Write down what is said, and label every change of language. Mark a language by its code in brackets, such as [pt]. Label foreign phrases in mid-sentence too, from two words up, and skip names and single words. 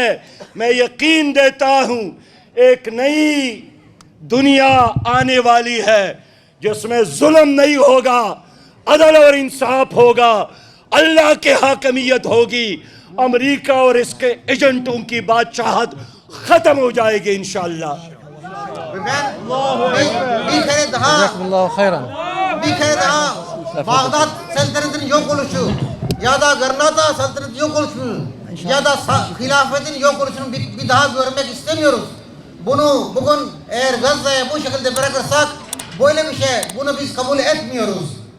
[ur] میں یقین دیتا ہوں ایک نئی دنیا آنے والی ہے جس میں ظلم نہیں ہوگا، عدل اور انصاف ہوگا، اللہ کے حاکمیت ہوگی، امریکہ اور اس کے ایجنٹوں کی بادشاہت ختم ہو جائے گی ان شاء اللہ. [tr] bir kere daha Bağdat saltanatının yok oluşu ya da Garnata saltanatının yok oluşu ya da hilafetin yok oluşunu bir daha görmek istemiyoruz. Bunu bugün eğer Gazze'ye bu şekilde bırakırsak böyle bir şey, bunu biz kabul etmiyoruz.